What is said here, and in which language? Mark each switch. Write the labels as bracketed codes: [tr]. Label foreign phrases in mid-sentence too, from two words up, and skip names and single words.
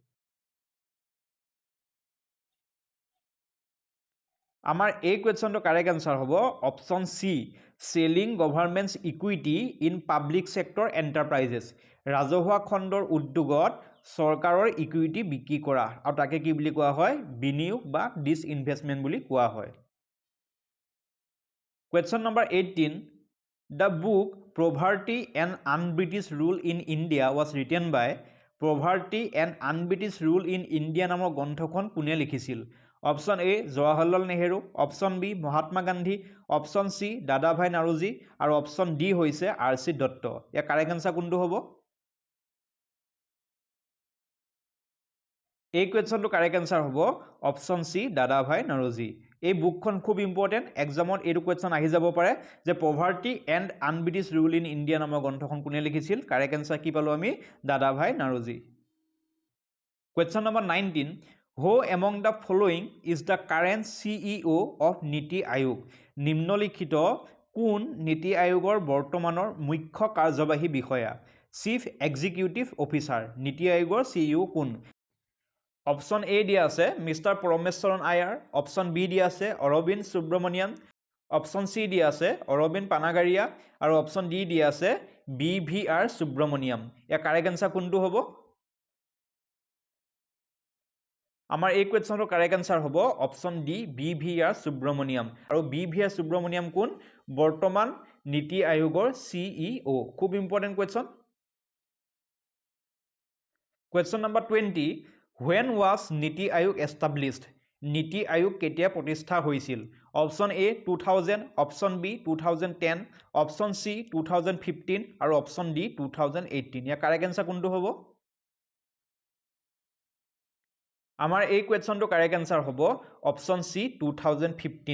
[as] আমাৰ এই কুৱেশ্যনটো [en] correct answer [as] হ'ব [en] option C selling government's equity in public sector enterprises, [as] ৰাজহুৱা খণ্ডৰ উদ্যোগত চৰকাৰৰ ইকুইটি বিক্ৰী কৰা, আৰু তাকে কি বুলি কোৱা হয়? বিনিয়োগ বা ডিসইনভেষ্টমেন্ট বুলি কোৱা হয়। [en] Question number 18. The book Poverty and Un-British Rule in India was written by Poverty and Un-British Rule in India [as] নামৰ গ্ৰন্থখন কোনে লিখিছিল? [en] option A [as] জৱাহৰলাল নেহেৰু, [en] option B [as] মহাত্মা গান্ধী, [en] option C [as] দাদাভাই নাৰোজী আৰু [en] option D [as] হৈছে RC দত্ত। ইয়াৰ [en] correct answer [as] কোনটো হ'ব? এই কুৱেশ্যনটো [en] correct answer [as] হ'ব [en] option C [as] দাদাভাই নাৰোজী। এই বুকখন খুব ইম্পৰ্টেণ্ট, এক্সামত এইটো কুৱেশ্যন আহি যাব পাৰে যে পভাৰ্টি এণ্ড আনব্ৰিটিছ ৰুল ইন ইণ্ডিয়া নামৰ গ্ৰন্থখন কোনে লিখিছিল? [en] correct answer [as] কি পালোঁ আমি? দাদাভাই নাৰোজী। [en] question number 19. Who among the following is the current CEO of নীতি আয়োগ? [as] নিম্নলিখিত কোন নীতি আয়োগৰ বৰ্তমানৰ মুখ্য কাৰ্যবাহী বিষয়া? [en] chief executive officer. [as] নীতি আয়োগৰ CEO কোন? [en] option A [as] দিয়া আছে মিষ্টাৰ পৰমেশ্বৰন আয়াৰ, [en] option B [as] দিয়া আছে অৰবিন্দ সুব্ৰমণিয়ান, [en] option C [as] দিয়া আছে অৰবিন্দ পানাগাৰিয়া আৰু [en] option D [as] দিয়া আছে BVR সুব্ৰমণিয়াম। ইয়াৰ [en] correct answer [as] কোনটো হ'ব? আমাৰ এই কুৱেশ্যনটোৰ [en] correct answer [as] হ'ব [en] option D [as] BVR সুব্ৰমণিয়াম। আৰু BVR সুব্ৰমণিয়াম কোন? বৰ্তমান নীতি আয়োগৰ CEO। খুব [en] important question. question number 20. When was নীতি আয়োগ established? [as] নীতি আয়োগ কেতিয়া প্ৰতিষ্ঠা হৈছিল? [en] option A [as] 2000, [en] option B [as] 2010, [en] option C [as] 2015 আৰু [en] option D [as] 2018। ইয়াৰ [en] correct answer [as] কোনটো হ'ব? আমাৰ এই কুৱেশ্যনটো [en] correct answer [as] হ'ব [en] option C [as] 2015।